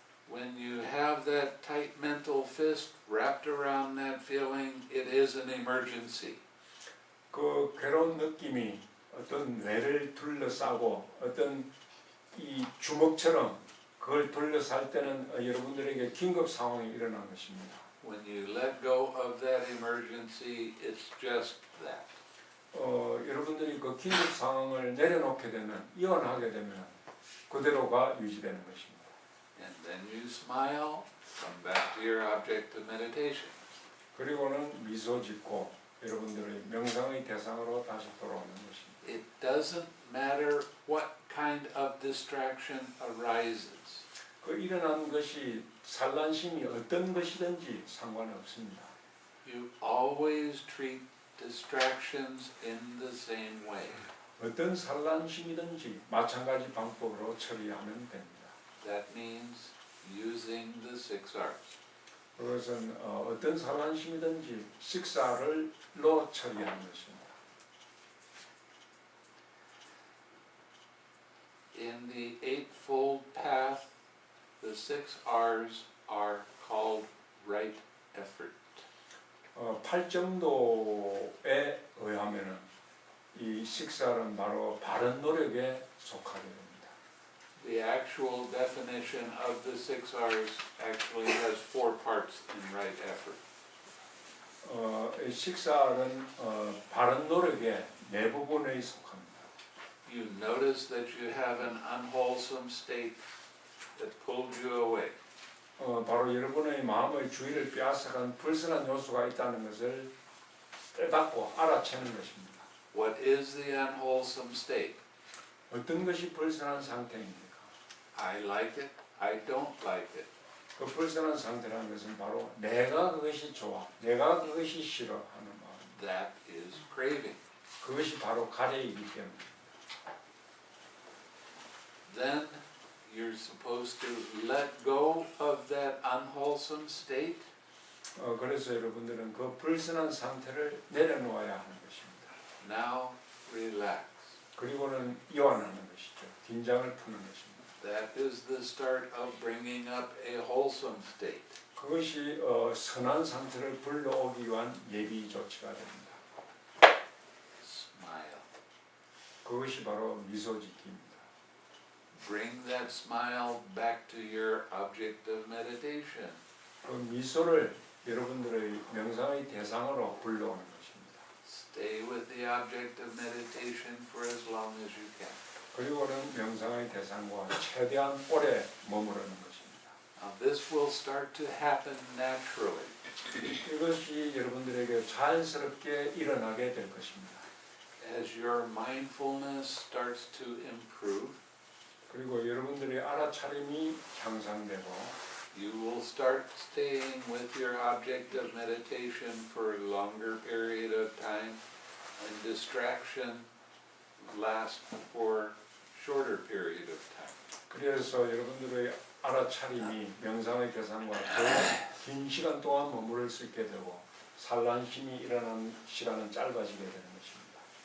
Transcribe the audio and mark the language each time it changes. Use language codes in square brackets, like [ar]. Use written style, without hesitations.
[en] When you have that tight mental fist wrapped around that feeling, it is an emergency. [ko] 그 괴로운 느낌이 어떤 뇌를 둘러싸고 어떤 이 주먹처럼 그걸 둘러쌀 때는 여러분들에게 긴급 상황이 일어난 것입니다. [en] When you let go of that emergency, it's just that. [ko] 여러분들이 그 긴급 상황을 내려놓게 되면 이완하게 되면 그대로가 유지되는 것입니다. [en] And then you smile, come back to your object of meditation. [ko] 그리고는 미소 짓고 여러분들의 명상의 대상으로 다시 돌아오는 것입니다. [en] It doesn't matter what kind of distraction arises. [ko] 그 일어난 것이 산란심이 어떤 것이든지 상관없습니다. [en] You always treat distractions in the same way. [ko] 어떤 산란심이든지 마찬가지 방법으로 처리하면 됩니다. [en] That means using the 6Rs. [ko] 그것은 어떤 산란심이든지 식사를로 처리하는 것입니다. [en] In the Eightfold Path, the 6Rs are called right effort. [ko] 팔정도에 의하면은 이 식사는 바로 바른 노력에 속하게 됩니다. [en] The actual definition of the 6Rs actually has 4 parts in right effort. [ko] 이 식사는 바른 노력의 네 부분에 속합니다. [en] You notice that you have an unwholesome state that pulled you away. [ko] 바로 여러분의 마음의 주의를 빼앗아간 불순한 요소가 있다는 것을 깨닫고 알아채는 것입니다. [en] What is the unwholesome state? [ko] 어떤 것이 불순한 상태입니까? [en] I like it, I don't like it. [ko] 그 불순한 상태라는 것은 바로 내가 그것이 좋아, 내가 그것이 싫어 하는 마음입니다. [en] That is craving. [ko] 그것이 바로 가래이기 때문입니다. [en] Then you're supposed to let go of that unwholesome state [ko] 그래서 여러분들은 그 불순한 상태를 내려놓아야 하는 것입니다. [en] Now relax. [ko] 그리고는 이완하는 것이죠. 긴장을 푸는 것입니다. [en] That is the start of bringing up a wholesome state. [ko] 그것이 선한 상태를 불러오기 위한 예비 조치가 됩니다. [en] Smile. [ko] 그것이 바로 미소 짓기입니다. [en] Bring that smile back to your object of meditation. [ko] 그 미소를 여러분들의 명상의 대상으로 불러오는 것입니다. [en] Stay with the object of meditation for as long as you can. [ko] 그리고는 명상의 대상과 최대한 오래 머무르는 것입니다. [en] Now this will start to happen naturally. [ko] 이것이 여러분들에게 자연스럽게 일어나게 될 것입니다. [en] As your mindfulness starts to improve, [ko] 그리고 여러분들의 알아차림이 향상되고 [en] you will start staying with your object of meditation for a longer period of time, and distraction lasts for shorter period of time. [ko] 그래서 여러분들의 알아차림이 명상의 대상과 더 긴 시간 동안 머무를 수 있게 되고 산란심이 일어나는 시간은 짧아지게 되는 것입니다.